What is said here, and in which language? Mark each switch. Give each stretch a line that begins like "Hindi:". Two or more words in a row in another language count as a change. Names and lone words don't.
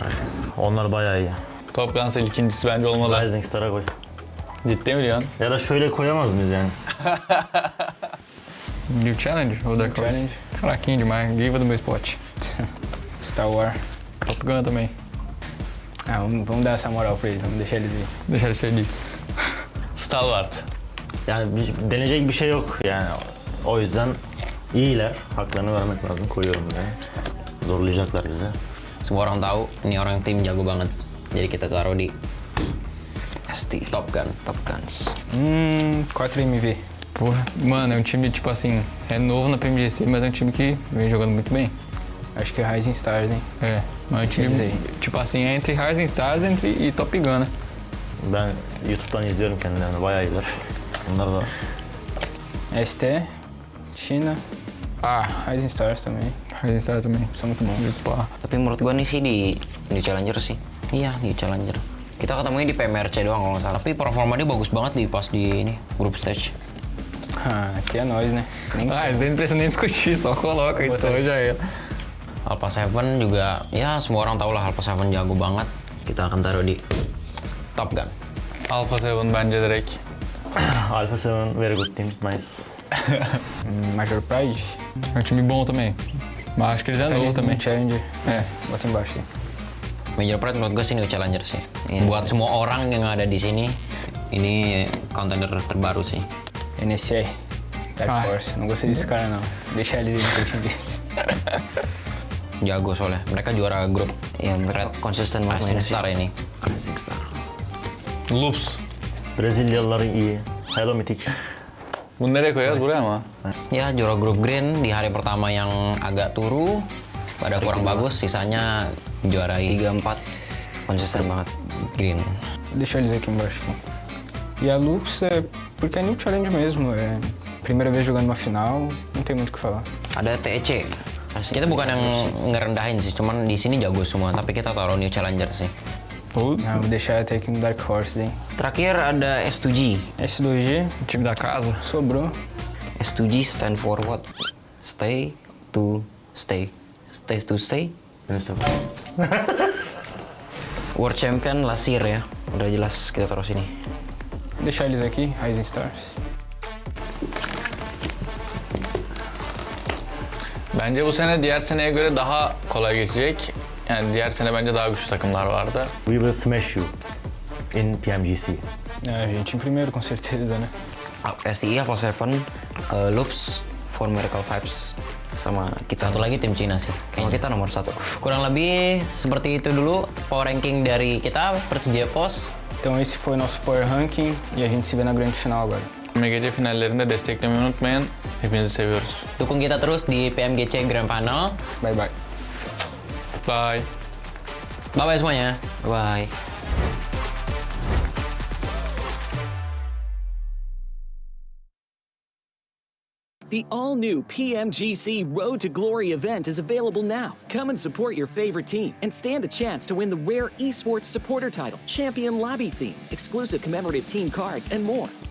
Turkish: Onlar bayağı iyi. Top Guns ikincisi bence olmalı. Rising Star'a koy. Ciddi mi diyorsun? Ya da şöyle koyamaz mıyız yani?
Portuguese: New Challenge ou Dark Horse? Challenge. Fraquinho demais, Giva do meu spot. Star Wars. Top Gun também. Ah, vamos dar essa moral pra eles, vamos deixar eles ir. Deixa eles felizes. Stalwart.
Turkish: Yani deneyecek bir şey yok yani. O yüzden iyiler. Haklarını vermek lazım. Koyuyorum buraya. Zorlayacaklar bizi.
Indonesian: Semua orang tahu ini orang tim jago banget. Jadi kita taruh di ST Top Guns. 4MV.
Portuguese: Porra, mano, é um time, tipo assim, é novo na PMGC, mas é um time que vem jogando muito bem. Acho que é Rising Stars, hein? É, mas é um time, Eles aí. tipo assim, é entre Rising Stars e Top Gun, né?
Turkish: Ben YouTube'dan izliyorum kendilerini. Bayağı iyiler. Bunlar da
Portuguese: ST, China, Rising Stars também. Rising Star também. São muito bons. Lupa.
Indonesian: Tapi menurut gua nih sih di Challenger sih. Iya, di Challenger. Kita ketemunya di PMRC doang kalau nggak salah. Tapi performa dia bagus banget di pas di ini
English: group stage.
Portuguese: Aqui é nós, né? Nem Isso daí não precisa nem discutir, só coloca e então já é.
Indonesian: Alpha 7 juga, ya semua orang tahu lah Alpha 7 jago banget. Kita akan taruh di Top Gun.
Turkish: Alpha 7 bence direkt.
English: Alpha 7, very good team, nice. Major Pride.
Portuguese: É um time bom também. Mas acho que eles é novo também. Challenger. É. Bota embaixo aí.
Indonesian: Major Pride menurut gue sih
English: new challenger
Indonesian: sih. Buat semua orang yang ada di sini, ini contender terbaru sih. NSA. Dark Force.
Portuguese: Não gostei desse cara, não. Deixa eles no time deles.
Indonesian: Jago soalnya. Mereka juara grup. Ya, mereka konsisten banget Rising mainnya sih. Star ini. Rising Star. Loops.
Turkish: Brezilyalılar iyi. Hello Mythic. Bunu nereye koyarız? Buraya mı?
Indonesian: Ya juara grup green di hari pertama yang agak turu, pada kurang bagus, sisanya juarai 3-4 konsisten banget. green.
Portuguese: Deixa eles aqui embaixo. E a Lux é porque é
English: new challenge
Portuguese: mesmo. É primeira vez jogando uma final, não tem muito o que falar.
Indonesian: Ada TEC. Kita bukan yang ngerendahin sih, cuman di sini jago semua, tapi kita taruh
English: new challenger
Indonesian: sih.
Portuguese: Não, vou deixar até aqui no Dark Horse, hein?
Indonesian: Terakhir ada S2G. S2G,
Portuguese: Time da casa. sobrou.
English: S2G stand for what? Stay to stay. Stay to stay.
Turkish: Yunus da
English: World Champion last year ya.
Indonesian: Udah jelas kita taruh sini.
Portuguese: Deixar eles aqui, Rising Stars.
Turkish: Bence bu sene diğer seneye göre daha kolay geçecek. Yani diğer sene bence daha güçlü takımlar vardı.
English: We will smash you in PMGC.
Portuguese: A gente em primeiro, com certeza, né? STI Alpha 7, Loops, For Miracle Vibes,
Indonesian: sama kita. Satu lagi tim Cina sih. Kalau kita nomor 1. Kurang lebih seperti itu dulu
English: power ranking
Indonesian: dari kita Persija Pos.
Portuguese: Então esse foi nosso
English: Power Ranking
Portuguese: e a gente se vê na grande final agora.
Turkish: PMGC finallerinde desteklemeyi unutmayın. Hepinizi seviyoruz.
Indonesian: Dukung kita terus di PMGC
English: Grand Final. Bye bye. Bye.
Indonesian: Bye-bye semuanya. Bye.
English: The all-new PMGC Road to Glory event is available now. Come and support your favorite team and stand a chance to win the rare esports supporter title, Champion Lobby theme, exclusive commemorative team cards, and more.